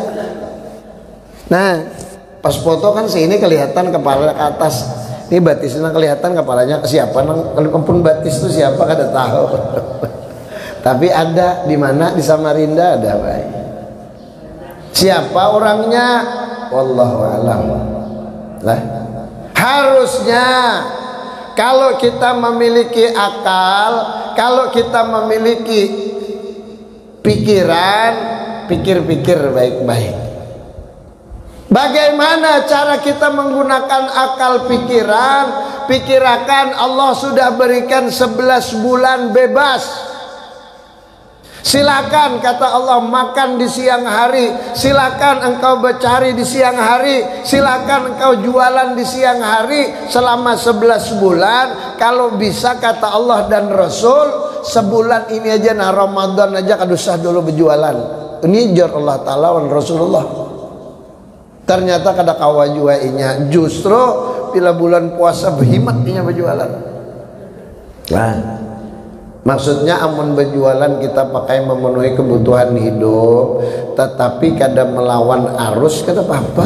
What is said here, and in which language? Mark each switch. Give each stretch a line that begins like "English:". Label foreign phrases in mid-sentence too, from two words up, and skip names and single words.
Banjar: Nah pas foto kan sini kelihatan kepala ke atas, ini batisnya kelihatan kepalanya siapa, nang ampun batis itu siapa kada tahu. Tapi ada di mana, di Samarinda ada, baik. Siapa orangnya?
Arabic: Wallahu a'lam.
Indonesian: Lah, harusnya kalau kita memiliki akal, kalau kita memiliki pikiran, pikir-pikir baik-baik. Bagaimana cara kita menggunakan akal pikiran? Pikirkan Allah sudah berikan 11 bulan bebas. Silakan kata Allah makan di siang hari, silakan engkau bercari di siang hari, silakan engkau jualan di siang hari selama 11 bulan.
Banjar: Kalau bisa kata Allah dan Rasul, sebulan ini aja nah Ramadan aja kadusah dulu berjualan. Ini jar Allah Ta'ala dan Rasulullah. Ternyata kada kawa juainya, justru bila bulan puasa berhimat dia berjualan. Nah, maksudnya amun berjualan kita pakai memenuhi kebutuhan hidup, tetapi kada melawan arus kada apa-apa.